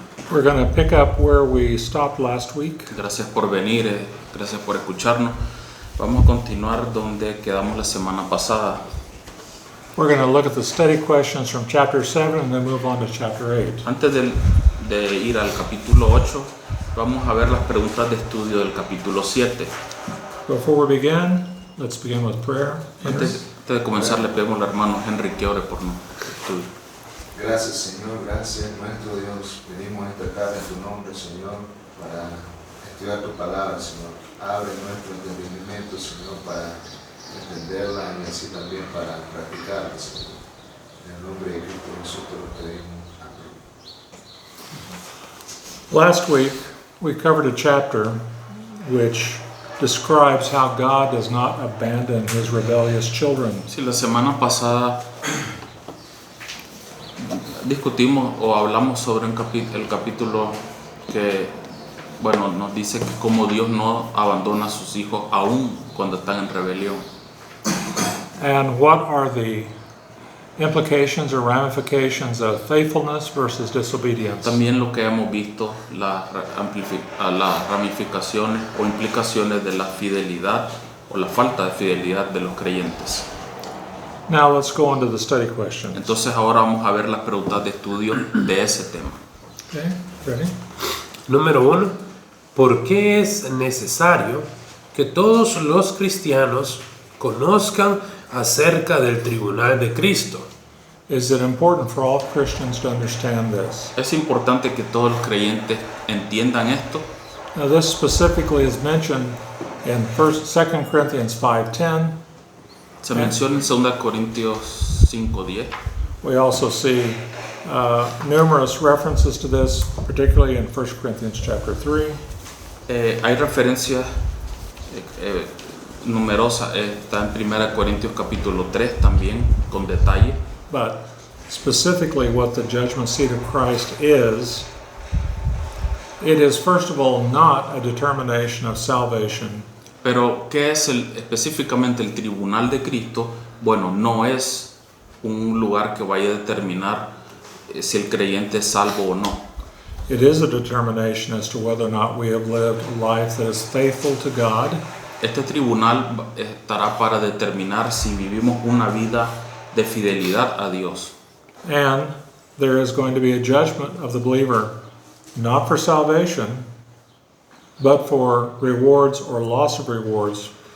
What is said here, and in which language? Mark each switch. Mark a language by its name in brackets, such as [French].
[English] We're going to pick up where we stopped last week. [Spanish] Gracias por venir, gracias por escucharnos. Vamos a continuar donde quedamos la semana pasada. [English] We're going to look at the study questions from chapter 7 and then move on to chapter 8. [Spanish] Antes de ir al capítulo 8, vamos a ver las preguntas de estudio del capítulo 7. [English] Before we begin, let's begin with prayer. [Spanish] Antes de comenzar, le pedimos al hermano Henry que ore por nuestro estudio. Gracias, Señor, gracias, nuestro Dios. Venimos a esta tarde en tu nombre, Señor, para estudiar tu palabra, Señor. Abre nuestro entendimiento, Señor, para entenderla y así también para practicarla, Señor. En el nombre de Cristo Jesús te lo pedimos. Amén. [English] Last week, we covered a chapter which describes how God does not abandon his rebellious children. [Spanish] Sí, la semana pasada discutimos o hablamos sobre el capítulo que, bueno, nos dice que como Dios no abandona a sus hijos aún cuando están en rebelión. [English] And what are the implications or ramifications of faithfulness versus disobedience? [Spanish] También lo que hemos visto, las ramificaciones o implicaciones de la fidelidad o la falta de fidelidad de los creyentes. [English] Now let's go on to the study questions. [Spanish] Entonces ahora vamos a ver las preguntas de estudio de ese tema. [English] Okay, ready? [Spanish] Número 1. ¿Por qué es necesario que todos los cristianos conozcan acerca del tribunal de Cristo? [English] Is it important for all Christians to understand this? [Spanish] Es importante que todos los creyentes entiendan esto. [English] Now this specifically is mentioned in 2 Corinthians 5:10. [Spanish] Se menciona en 2 Corintios 5:10. [English] We also see numerous references to this, particularly in 1 Corinthians chapter 3. [Spanish] Hay referencias numerosas, está en 1 Corintios capítulo 3 también, con detalle. [English] But specifically what the judgment seat of Christ is, it is first of all not a determination of salvation. [Spanish] Pero, ¿qué es específicamente el tribunal de Cristo? Bueno, no es un lugar que vaya a determinar si el creyente es salvo o no. [English] It is a determination as to whether or not we have lived a life that is faithful to God. [Spanish] Este tribunal estará para determinar si vivimos una vida de fidelidad a Dios. [English] And there is going to be a judgment of the believer, not for salvation, but for rewards or loss of rewards.